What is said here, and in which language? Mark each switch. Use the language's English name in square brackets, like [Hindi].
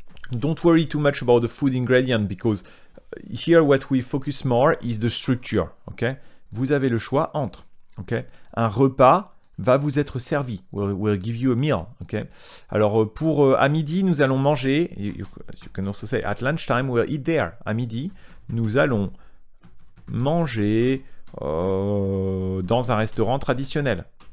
[English] Don't worry too much about the food ingredient because here what we focus more is the structure. Okay? [French] Vous avez le choix entre. Okay? Un repas va vous être servi. [English] We'll give you a meal. Okay? Alors à midi, nous allons manger. You can also say at lunchtime we'll eat there. [French] À midi, nous allons manger dans un restaurant traditionnel.